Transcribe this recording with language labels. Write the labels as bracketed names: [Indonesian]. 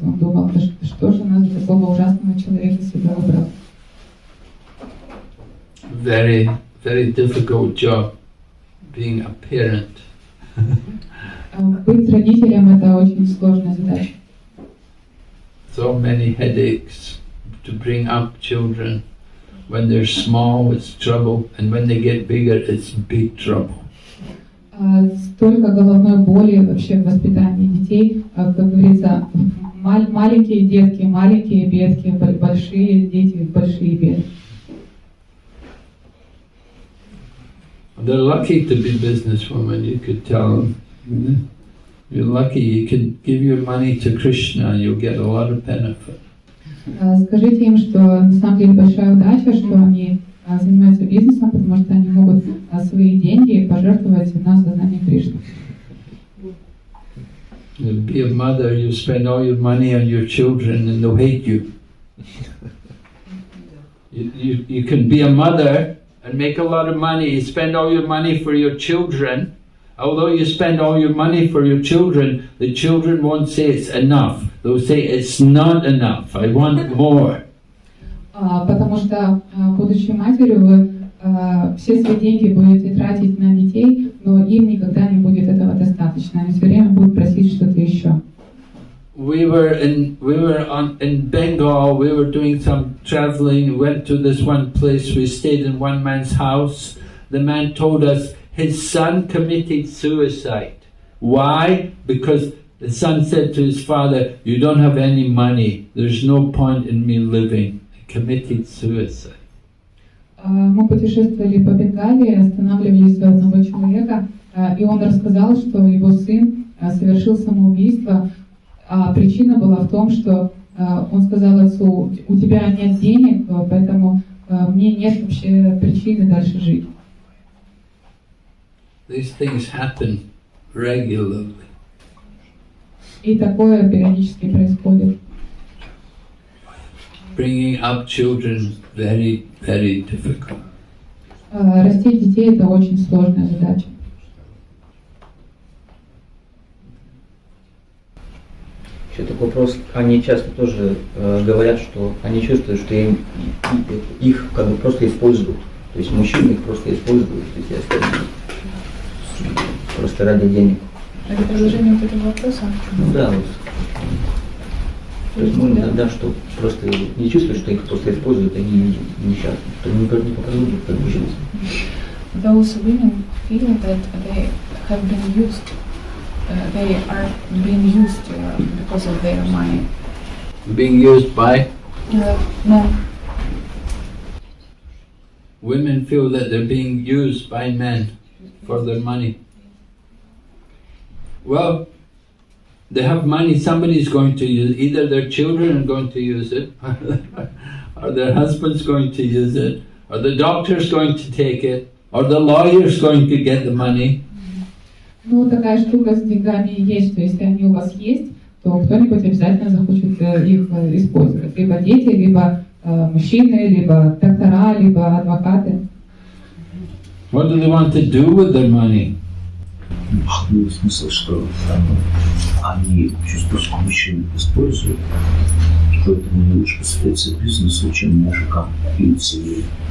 [Russian] Он думал, что же она за такого ужасного человека себя выбрала. [English] Very, very difficult job being a parent. [Russian] Быть родителем — это очень сложная задача. [English] So many headaches to bring up children. When they're small, it's trouble, and when they get bigger, it's big trouble. [Russian] Столько головной боли вообще в воспитании детей. Как говорится, маленькие детки, маленькие бедки, большие дети, большие беды. [English] They're lucky to be businesswomen, you could tell them. You're lucky, you can give your money to Krishna and you'll get a lot of benefit. [Russian] Скажите им, что на самом деле большая удача, что они занимаются бизнесом, потому что они могут свои деньги пожертвовать на сознание Кришны. [English] You'll be a mother, you spend all your money on your children and they'll hate you. You can be a mother and make a lot of money, you spend all your money for your children. Although you spend all your money for your children, the children won't say it's enough. They'll say it's not enough, I want more. [Russian] Потому что, будучи матерью, вы все свои деньги будете тратить на детей, но им никогда не будет этого достаточно. Они все время будут просить что-то еще. [English] We were in Bengal, we were doing some traveling, went to this one place, we stayed in one man's house. The man told us his son committed suicide. Why? Because the son said to his father, you don't have any money, there's no point in me living. He committed suicide. [Russian] Мы путешествовали по Бенгалии, останавливались у одного человека, и он рассказал, что его сын совершил самоубийство. А причина была в том, что он сказал отцу: у тебя нет денег, поэтому мне нет вообще причины дальше жить. [English] These things happen regularly. [Russian] И такое периодически происходит. [English] Bringing up children very, very difficult. [Russian] Растить детей — это очень сложная задача. Еще такой вопрос. Они часто тоже говорят, что они чувствуют, что их как бы просто используют. То есть мужчины их просто используют, то есть просто ради денег. Это продолжение вот этого вопроса? Ну да, вот. То есть да, что просто не чувствуют, что их просто используют, они несчастны, что они не показывают, как бы жизнь. [English] Those women feel that they have been used. They are being used because of their money. Being used by? No. Women feel that they're being used by men for their money. Well, they have money, somebody's going to use it. Either their children are going to use it, or their husband's going to use it, or the doctor's going to take it, or the lawyer's going to get the money. [Russian] Ну, такая штука с деньгами есть, что если они у вас есть, то кто-нибудь обязательно захочет их использовать. Либо дети, либо мужчины, либо доктора, либо адвокаты. [English] What do they want to do with their money? [Russian] Ну, смысл, что они чувствуют, что мужчин используют, поэтому они лучше посвятятся бизнесу, чем мужикам или семье.